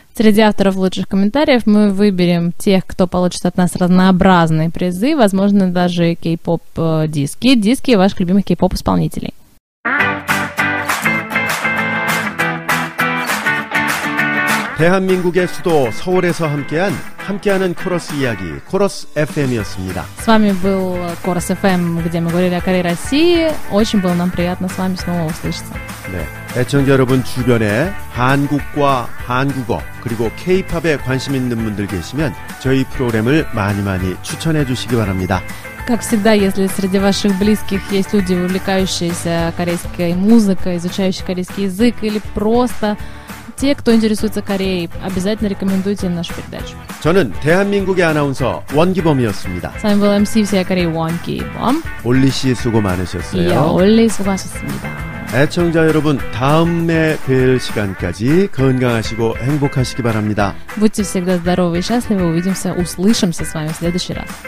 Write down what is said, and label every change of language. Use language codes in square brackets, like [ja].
[ru] Среди авторов лучших комментариев мы выберем тех, кто получит от нас разнообразные призы, возможно, даже K-POP диски ваших любимых K-POP исполнителей. [ko] 대한민국의 수도 서울에서 함께하는 코러스 이야기, 코러스 FM이었습니다. [ru] С вами был Корос FM, где мы говорили о Корее России. Очень было нам приятно с вами снова услышаться. [ko] 네, 애청자 여러분 주변에 한국과 한국어 그리고 K-팝에 관심 있는 분들 계시면 저희 프로그램을 많이 추천해 주시기 바랍니다. [ru] Как всегда, если среди ваших близких есть люди, увлекающиеся корейской музыкой, изучающие корейский язык или просто те, кто интересуется Кореей, обязательно рекомендуйте им нашу передачу. [ko] 저는 대한민국의 아나운서 원기범이었습니다. [ru] С вами был MC всей Кореи Вон Ки-бом. [ko] 올리 씨 수고 많으셨어요. [ru] Я Олли, [ko] 수고하셨습니다. 애청자 여러분, 다음에 뵐 시간까지 건강하시고 행복하시기 바랍니다. [ru] Будьте всегда здоровы и счастливы. Увидимся, услышимся с вами в следующий раз.